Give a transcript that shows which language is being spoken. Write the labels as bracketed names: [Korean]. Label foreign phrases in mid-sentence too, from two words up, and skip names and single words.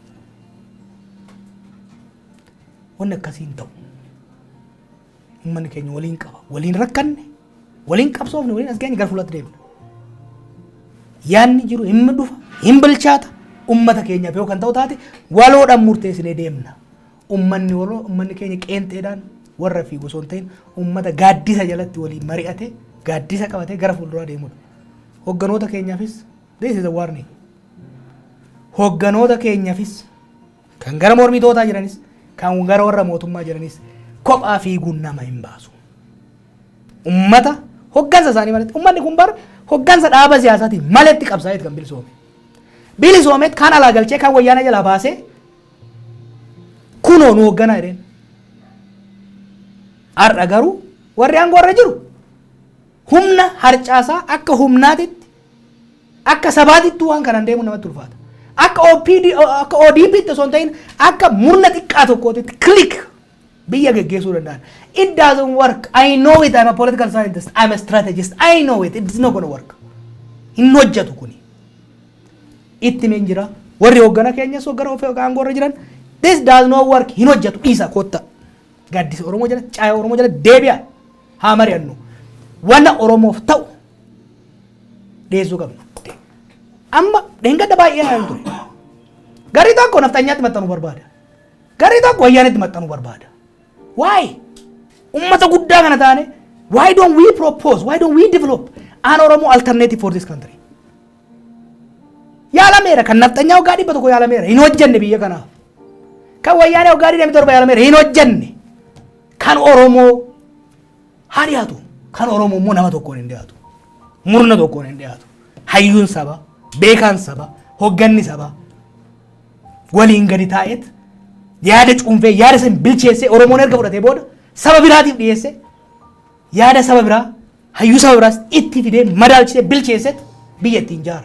[Oromo] wanni akkasiin ta'u ummanni keenya waliin qaba waliin rakkanne waliin qabsoofne waliin as geenye gara fuulatti deemna yaanni jiru hin dhufa hin bilchaata ummata keenyaaf yoo kan ta'u taate waloodhaan murteessinee deemna ummanni keenya qeenxeedhaan warra fi gosoon ta'in ummata gaaddisa jalatti waliin mari'ate gaaddisa qabatee gara fuulduraa deemudha. Hogganoota keenyaafis [English] this is a warning. [Oromo] Hogganoota keenyaafis kan gara mormitootaa jiranis kan gara warra mootummaa jiranis kophaa fiiguun nama hin baasu. Ummata hoggansa isaanii malatti ummanni kun bar hoggansa dhaaba siyaasaatiin maletti qabsaa'eet kan bilisoome. Bilisoomeet kan alaa galchee kan wayyaana jalaa baasee kunoo nu hogganaa jedheen. Har'a garuu warri aangoo irra jiru humna harcaasaa akka humnaatitti akka sabaatitti waan kanaan deemu namatti ulfaata. Akka ODP'tti osoo hin ta'in akka murna xiqqaa tokkootitti click biyya geggeessuu danda'an. [English] It doesn't work. I know it. I'm a political scientist. I'm a strategist. I know it. It's not going to work. [Oromo] Hin hojjetu kuni. Itti men jira warri hoggana keenyas hoggana ofii aangoo irra jiran [English] this does not work [Oromo] hin hojjetu dhiisa kotta gaaddisa Oromoo jala caaya Oromoo jala deebi'a haa mari'annu wanna Oromoof ta'u dhiyeessuu qabna. Amma dheengadda baay'ee naan ture garii tokko naftanyaatti maxxanuu barbaada garii tokko wayyaanitti maxxanuu barbaada. [English] Why? [Oromo] Ummata guddaa kana taane [English] why don't we propose, why don't we develop an Oromo alternative for this country? [Oromo] Yaalameera kan naftanyaa waggaa dhibba tokko yaalameera hin hojjenne biyya kanaaf. Kan wayyaanee waggaa 27 yaalameera hin hojjenne. Kan Oromoo haa dhiyaatu. Kan Oromoo immoo nama tokkoon hin dhiyaatu. Murna tokkoon hin dhiyaatu. Hayyuun saba, beekaan saba, hogganni saba waliin gadi taa'eet yaada cuunfee yaada san bilcheessee Oromoon erga fudhatee booda saba biraatiif dhiyeessee yaada saba biraa hayyuu saba biraas itti fidee madaalchisee bilcheesseet biyya ittiin ijaara.